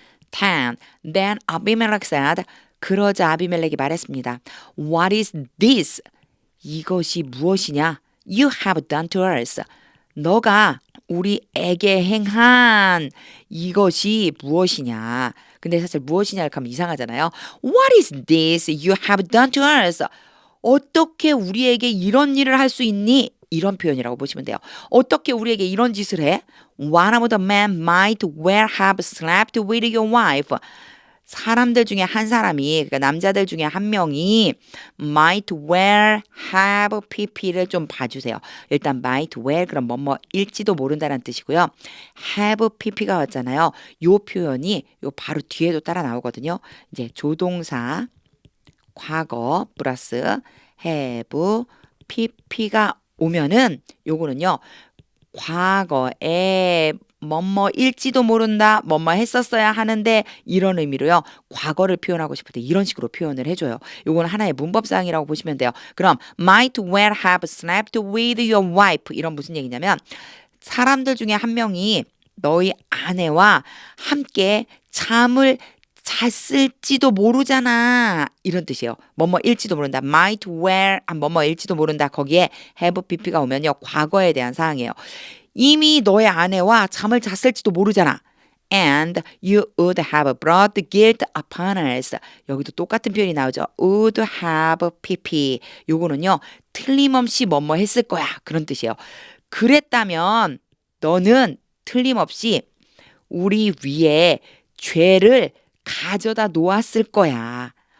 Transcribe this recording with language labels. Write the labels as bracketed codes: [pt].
[ko] 10. [en] Then Abimelech said, [ko] 그러자 아비멜렉이 말했습니다. [en] What is this? [ko] 이것이 무엇이냐? [en] You have done to us. [ko] 너가 우리에게 행한 이것이 무엇이냐. 근데 사실 무엇이냐 이렇게 하면 이상하잖아요. [en] What is this you have done to us? [ko] 어떻게 우리에게 이런 일을 할 수 있니? 이런 표현이라고 보시면 돼요. 어떻게 우리에게 이런 짓을 해? [en] One of the men might well have slept with your wife. [ko] 사람들 중에 한 사람이, 그러니까 남자들 중에 한 명이 might well have pp를 좀 봐주세요. 일단 might well 그럼 뭐일지도 모른다는 뜻이고요. have pp가 왔잖아요. 요 표현이 요 바로 뒤에도 따라 나오거든요. 이제 조동사 과거 플러스 have pp가 오면은 요거는요. 과거에 뭐뭐일지도 모른다, 뭐뭐 했었어야 하는데 이런 의미로요. 과거를 표현하고 싶을 때 이런 식으로 표현을 해줘요. 요건 하나의 문법사항이라고 보시면 돼요. 그럼 [en] might well have slept with your wife [ko] 이런 무슨 얘기냐면 사람들 중에 한 명이 너희 아내와 함께 잠을 잤을지도 모르잖아. 이런 뜻이에요. 뭐뭐일지도 모른다. might well 뭐뭐일지도 모른다. 거기에 have pp가 오면요. 과거에 대한 사항이에요. 이미 너의 아내와 잠을 잤을지도 모르잖아. [en] And you would have brought guilt upon us. [ko] 여기도 똑같은 표현이 나오죠. would have pp. 요거는요. 틀림없이 뭐뭐 했을 거야. 그런 뜻이에요. 그랬다면 너는 틀림없이 우리 위에 죄를 가져다 놓았을 거야.